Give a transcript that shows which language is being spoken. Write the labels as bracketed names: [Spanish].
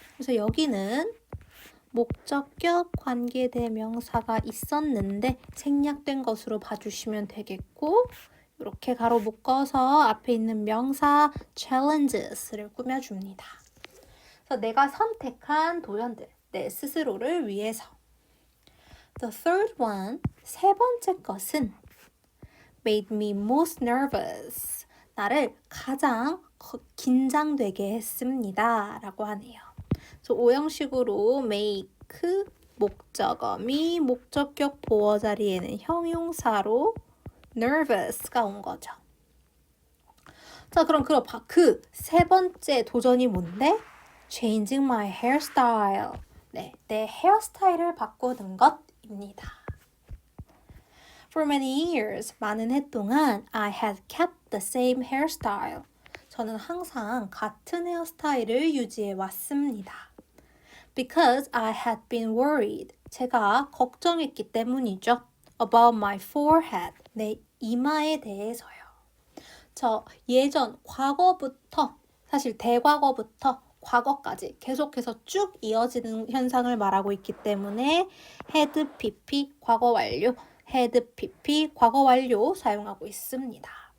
[Korean] 그래서 여기는 목적격 관계대명사가 있었는데 생략된 것으로 봐주시면 되겠고 이렇게 가로 묶어서 앞에 있는 명사 challenges를 꾸며줍니다. 그래서 내가 선택한 도전들, 내 스스로를 위해서. [English] The third one, [Korean] 세 번째 것은 [English] made me most nervous. [Korean] 나를 가장 긴장되게 했습니다. 라고 하네요. 그래서 오형식으로 make 목적어미 목적격 보어 자리에는 형용사로 nervous가 온 거죠. 자, 그럼 그 세 번째 도전이 뭔데? [English] Changing my hairstyle. [Korean] 네, 내 헤어스타일을 바꾸는 것입니다. [English] For many years, [Korean] 많은 해 동안 [English] I had kept the same hairstyle. [Korean] 저는 항상 같은 헤어스타일을 유지해 왔습니다. [English] Because I had been worried. [Korean] 제가 걱정했기 때문이죠. [English] About my forehead. [Korean] 내 이마에 대해서요. 저 예전 과거부터 사실 대과거부터 과거까지 계속해서 쭉 이어지는 현상을 말하고 있기 때문에 had pp 과거 완료, had pp 과거 완료 사용하고 있습니다.